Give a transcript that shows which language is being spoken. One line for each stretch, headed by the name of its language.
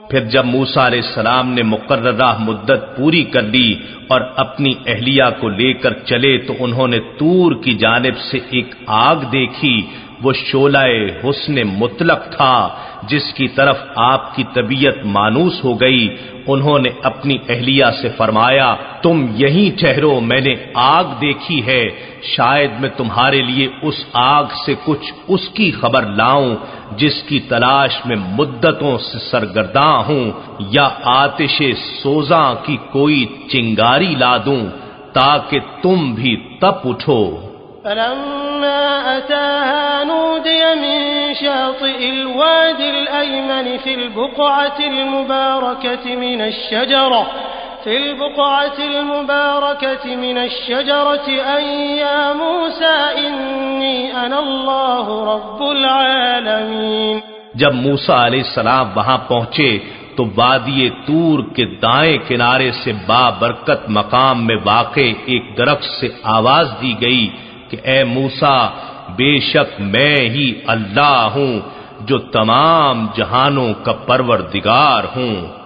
Urdu: پھر جب موسیٰ علیہ السلام نے مقررہ مدت پوری کر لی اور اپنی اہلیہ کو لے کر چلے تو انہوں نے طور کی جانب سے ایک آگ دیکھی، وہ شعلہ حسن مطلق تھا جس کی طرف آپ کی طبیعت مانوس ہو گئی. انہوں نے اپنی اہلیہ سے فرمایا تم یہیں ٹھہرو، میں نے آگ دیکھی ہے، شاید میں تمہارے لیے اس آگ سے کچھ اس کی خبر لاؤں جس کی تلاش میں مدتوں سے سرگرداں ہوں، یا آتش سوزاں کی کوئی چنگاری لا دوں تاکہ تم بھی تپ اٹھو.
Arabic: فلما أتاها نودي من شاطئ الوادي الأيمن في البقعة المباركة من الشجرة أن يا موسى إني أنا الله رب العالمين.
Urdu: جب موسیٰ علیہ السلام وہاں پہنچے تو وادی طور کے دائیں کنارے سے بابرکت مقام میں واقع ایک درخت سے آواز دی گئی کہ اے موسیٰ بے شک میں ہی اللہ ہوں جو تمام جہانوں کا پروردگار ہوں.